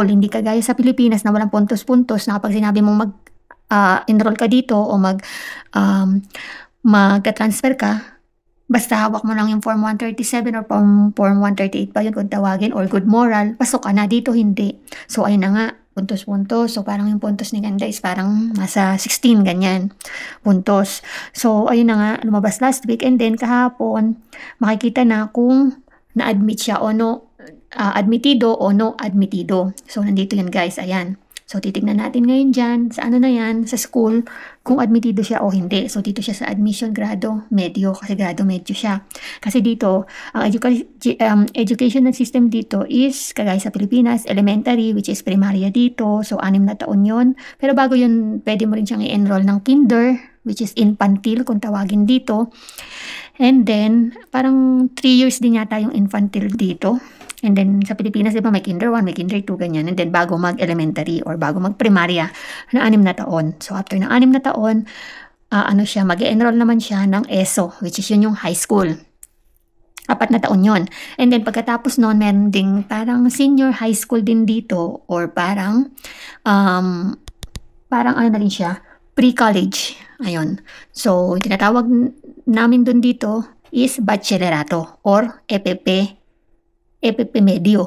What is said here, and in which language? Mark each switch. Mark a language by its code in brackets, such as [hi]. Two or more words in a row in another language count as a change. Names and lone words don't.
[tl] Hindi kagaya sa Pilipinas na walang puntos na kapag sinabi mong enroll ka dito o mag-transfer ka, basta hawak mo lang yung Form 137 or Form 138 pa yun kung tawagin, or Good Moral, pasok ka na. Dito hindi. So ayun na nga, puntos. So parang yung puntos ni Ganda is parang nasa 16 ganyan puntos. So ayun na nga, lumabas [en] last week, and then [tl] kahapon makikita na kung na-admit siya o no, [es] admitido o no admitido. [tl] So nandito yan guys, ayan. So titignan natin ngayon dyan, sa sa school, kung admitido siya o hindi. So dito siya sa admission [es] grado medio, [tl] kasi [es] grado medio [tl] siya. Kasi dito, ang [en] educational system [tl] dito is, kagaya sa Pilipinas, elementary, [en] which is [tl] primarya dito. So 6 na taon yun. Pero bago yun, pwede mo rin siyang i-enroll ng kinder, [en] which is [tl] infantile kung tawagin dito. [en] And then, [tl] parang 3 years din yata yung infantile dito. [en] And then [tl] sa Pilipinas, di ba, may kinder 1, may kinder 2, ganyan. [en] And then [tl] bago mag-elementary or bago mag-primarya na 6 na taon. [en] So after [tl] ng 6 na taon, mag-enroll naman siya ng ESO, [en] which is [tl] yun yung [en] high school. [tl] 4 na taon yon. [en] And then [tl] pagkatapos noon, meron ding parang [en] senior high school [tl] din dito or parang ano na rin siya, pre-college. Ayun. So, tinatawag namin dun dito is bachelerato or EPP Medio.